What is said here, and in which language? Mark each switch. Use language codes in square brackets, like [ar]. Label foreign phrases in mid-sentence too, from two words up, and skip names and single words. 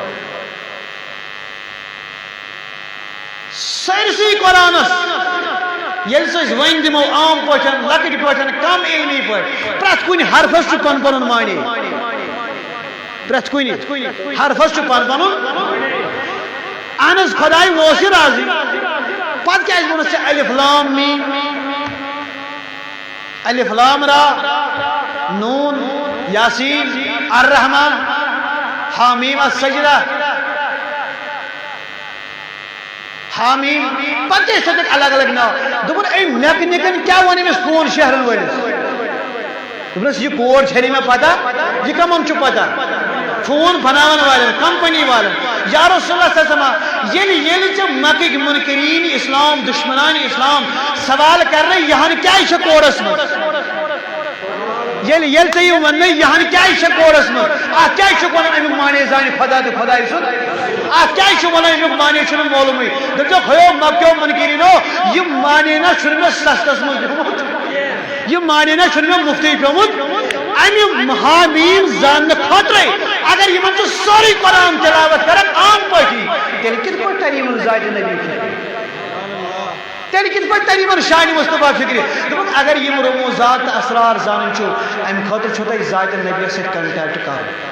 [ks] سٲرسٕے قرآنس ییٚلہِ سُہ أسۍ وۄنۍ دِمو عام پٲٹھۍ لۄکٕٹۍ پٲٹھۍ کم علمی پٲٹھۍ پرٛٮ۪تھ کُنہِ حرفس چھُ پنُن پنُن معنے پرٛٮ۪تھ کُنہِ حرفس چھُ پنُن پنُن اہن حظ خۄداے اوس یہِ راضی پتہٕ کیٛازِ ووٚنُس ژےٚ [ar] الف لام میٖم الف لام را [ks] نون یاسین الرحمان حامیم السجدہ حامیم پتہ ٲسۍ تتھ الگ الگ ناو دوٚپُن أمۍ میکنِکن کیٛاہ ووٚن أمِس فون شیرن وٲلِس دوٚپنس یہِ کوڈ چھے نہٕ مےٚ پتہ یہِ کمن چھُ پتہ فون بناون والٮ۪ن کمپنی والٮ۪ن [ar] یا رسول اللہ صلی اللہ علیہ وسلم [ks] ییٚلہِ ژےٚ مکٕکۍ منکرین اسلام دشمنان اسلام سوال کرنہٕ یہان کیٛازِ چھےٚ کوڈس منٛز ییٚلہِ ژےٚ یہِ وننہٕ یہان کیٛازِ چھےٚ کوڈس منٛز اتھ کیٛازِ چھُکھ ونان امیُک معنے زانہِ خۄدا تہٕ خۄداے سُنٛد اتھ کیٛازِ چھُ ونان امیُک معنے چھُنہٕ معلومٕے دٔپۍزیوکھ ہیو مکیو منکریٖنو یہِ معنے نہ چھُنہٕ مےٚ سستس منٛز دیُتمُت یہِ معنے نہ چھُنہٕ مےٚ مُفتٕے پیوٚمُت امیُک حامیم زاننہٕ خٲطرے اگر یِمن ژٕ سورُے قرآن تلاوت کرکھ عام پٲٹھی تیٚلہِ کِتھ پٲٹھۍ ترِ یِمن ذاتِ نبی فِکرِ تیٚلہِ کِتھ پٲٹھۍ ترِ یِمن شانہِ مصطفیٰ فِکرِ دوٚپُکھ اگر یِم رموزات تہٕ اسرار زانٕنۍ چھُو امہِ خٲطرٕ چھُو تۄہہِ ذاتِ نبیَس سۭتۍ کنٹیکٹ کرُن